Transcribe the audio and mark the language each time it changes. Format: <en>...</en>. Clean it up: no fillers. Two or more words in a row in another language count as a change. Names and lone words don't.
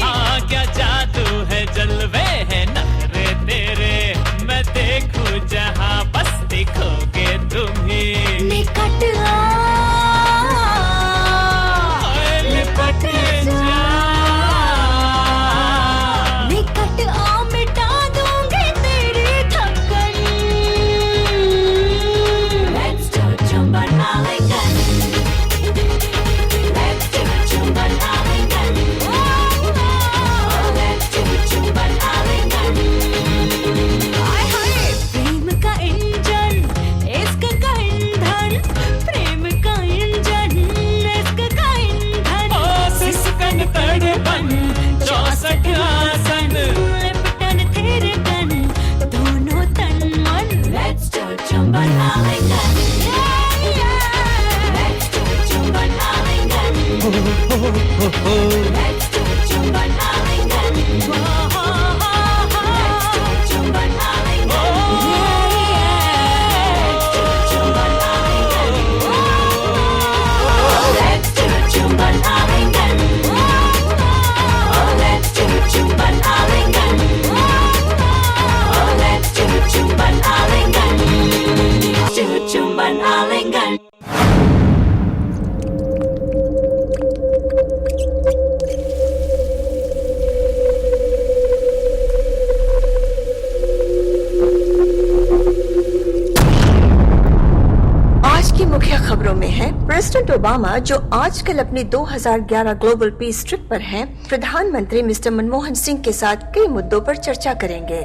<hi>हाँ, क्या जादू है, जलवे है नखरे तेरे, मैं देखूं जहाँ बस दिखोगे तुम ही। निकट आ, लिपट जा, निकट आ, मिटा दूंगी तेरी थकन।</hi> <en>Let's do</en> <hi>चुंबन आलिंगन.</hi> <en>Let's do</en> <hi>चुंबन आलिंगन.</hi> <en>Oh, let's do</en> <hi>चुंबन आलिंगन. हाय हाय, प्रेम का इंजन, इश्क का ईंधन, प्रेम का इंजन, इश्क का ईंधन। ओ सिसकन तड़पन 64 आसन, लिपटन तेरे तन, दोनों तन मन।</hi> <en>Let's do</en> <hi>चुंबन आलिंगन.</hi> <en>Let's do</en> <hi>चुंबन आलिंगन.</hi> <en>Let's do</en> <hi>चुंबन आलिंगन.</hi> <en>Let's do</en> <hi>चुंबन आलिंगन.</hi> <en>Let's do</en> <hi>चुंबन आलिंगन.</hi> <en>Let's do</en> <hi>चुंबन आलिंगन.</hi> <en>Oh, let's do</en> <hi>चुंबन आलिंगन.</hi> <en>Oh, let's do</en> <hi>चुंबन आलिंगन. Do चुंबन आलिंगन. आज की मुख्य खबरों में है प्रेसिडेंट ओबामा जो आजकल अपनी 2011</hi> <en>global peace trip</en> <hi>पर हैं, प्रधानमंत्री मिस्टर मनमोहन सिंह के साथ कई मुद्दों पर चर्चा करेंगे।</hi>